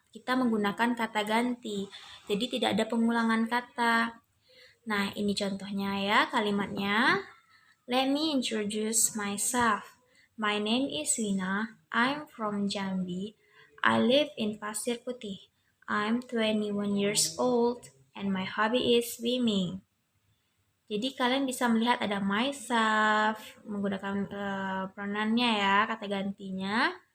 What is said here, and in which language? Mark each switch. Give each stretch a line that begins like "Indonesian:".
Indonesian: Kita menggunakan kata ganti, jadi tidak ada pengulangan kata. Nah, ini contohnya ya kalimatnya.
English: Let me introduce myself. My name is Wina. I'm from Jambi. I live in Pasir Putih. I'm 21 years old and my hobby is swimming.
Indonesian: Jadi kalian bisa melihat ada myself, menggunakan pronounnya ya, kata gantinya.